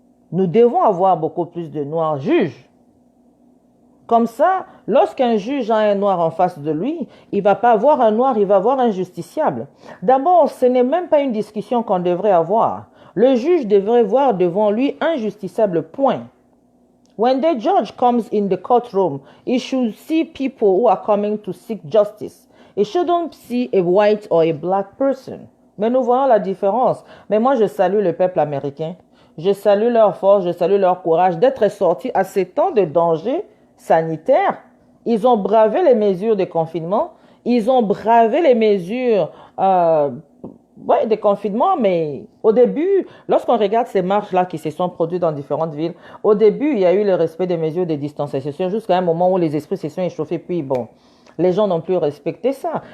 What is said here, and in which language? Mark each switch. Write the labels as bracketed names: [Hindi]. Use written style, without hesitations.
[French] Nous devons avoir beaucoup plus de noirs juges. Comme ça, lorsqu'un juge a un noir en face de lui, il ne va pas avoir un noir, il va avoir un justiciable. D'abord, ce n'est même pas une discussion qu'on devrait avoir. Le juge devrait voir devant lui un justiciable, point. [English] When the judge comes in the courtroom, he should see people who are coming to seek justice. He shouldn't see a white or a black person. [French] Mais nous voyons la différence. Mais moi, je salue le peuple américain. Je salue leur force, je salue leur courage d'être sortis à ces temps de danger sanitaire. Ils ont bravé les mesures de confinement. Ils ont bravé les mesures de confinement, mais au début, lorsqu'on regarde ces marches-là qui se sont produites dans différentes villes, au début, il y a eu le respect des mesures de distanciation jusqu'à un moment où les esprits se sont échauffés, puis bon, les gens n'ont plus respecté ça.